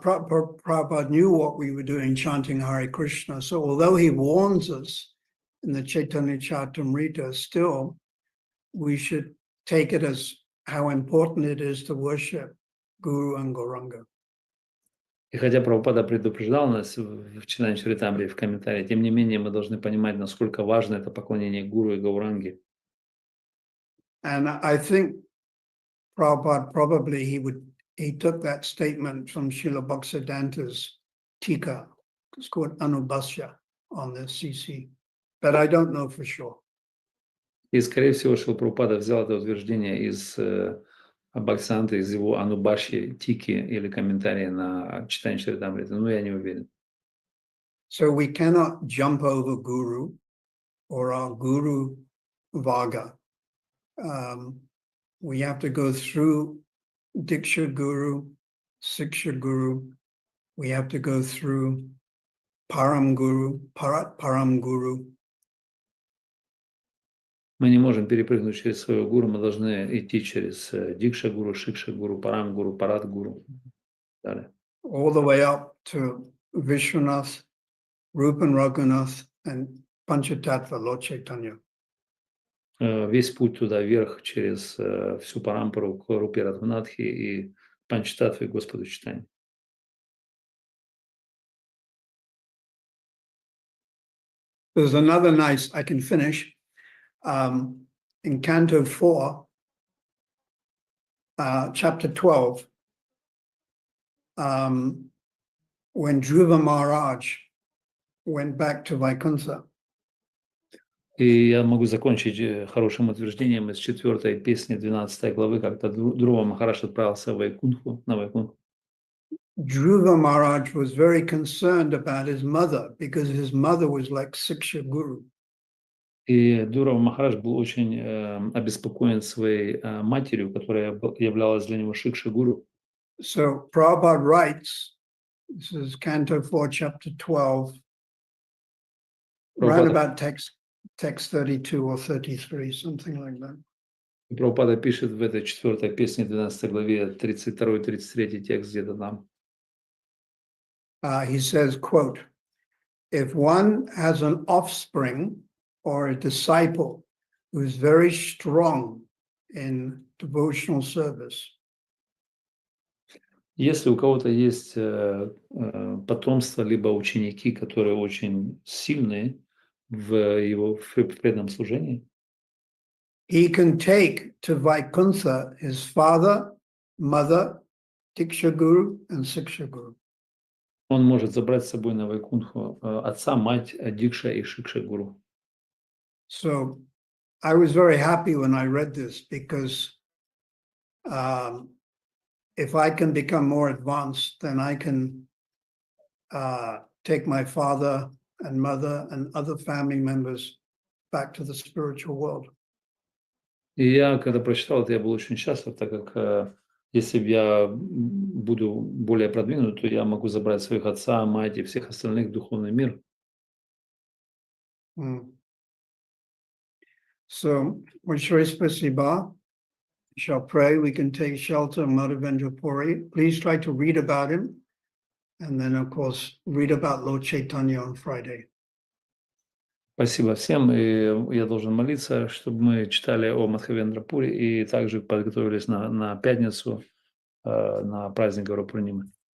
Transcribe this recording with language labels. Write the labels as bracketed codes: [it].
[en] Prabhupada knew what we were doing, chanting Hare Krishna. So although he warns us in the Chaitanya Charitamrita, still we should take it as how important it is to worship Guru and Gauranga. [ru] И хотя Прабхупада предупреждал нас в Читанья Чаритамрите в комментарии, тем не менее мы должны понимать, насколько важно это поклонение Гуру и Гауранге. [en] And I think Prabhupada probably he took that statement from Srila Bhaktisiddhanta's Tika. It's called Anubhasya on the CC, but I don't know for sure. [ru] И, скорее всего, Шрила Прабхупада взял это утверждение из Бхактисиданты, из его Анубаши, Тики или комментария на Читанья Чаритамрите, но я не уверен. [en] So we cannot jump over Guru or our Guru Vaga. We have to go through Diksha Guru, Siksha Guru. We have to go through Param Guru, Param Guru. [ru] Мы не можем перепрыгнуть через своего гуру, мы должны идти через Дикша Гуру, Шикша Гуру, Парам Гуру, Парат Гуру. Далее. [en] All the way up to Vishwanath, Rupan Raghunath, and Panchatattva, Lord Chaitanya. [ru] Весь путь туда вверх через всю Парампару к Рупе Радхунатхи и Панчтаттве Господу Чайтанье. [en] There's another nice, I can finish, in Canto 4, Chapter 12, when Dhruva Maharaj went back to Vaikuntha. [ru] И я могу закончить хорошим утверждением из 4-й песни 12 главы, когда Друва Махарадж отправился в Вайкунтху, на Вайкунтху. [en] Dhruva Maharaj was very concerned about his mother because his mother was like Siksha Guru. [ru] И Друва Махарадж был очень обеспокоен своей матерью, которая являлась для него Шикша Гуру. [en] So Prabhupada writes, this is Canto 4, Chapter 12, right about text 32 or 33, something like that. [ru] Прабхупада пишет в этой 4-й песне 12 главе 32-33 текст где-то там. [en] He says, quote, if one has an offspring or a disciple who is very strong in devotional service, [ru] Если у кого-то есть потомство, либо ученики, которые очень сильные в преданном служении, [en] he can take to Vaikuntha his father, mother, Diksha Guru, and Siksha Guru. [ru] он может забрать с собой на Вайкунху отца, мать, Дикша и Шикша Гуру. [en] So I was very happy when I read this because if I can become more advanced, then I can take my father and mother and other family members back to the spiritual world. [ru] И я, когда прочитал это, я был очень счастлив, так как если я буду более продвинут, то я могу забрать своих отца, мать и всех остальных в духовный мир. [en] So, [ru] Vishwari Spasiba, [en] shall pray. We can take shelter of Madhavendra Puri. Please try to read about him. And then, of course, read about Lord Chaitanya on Friday. [ru] Спасибо всем, и я должен молиться, чтобы мы читали о Мадхавендра Пури и также подготовились на пятницу, на праздник Гаурапурнимы.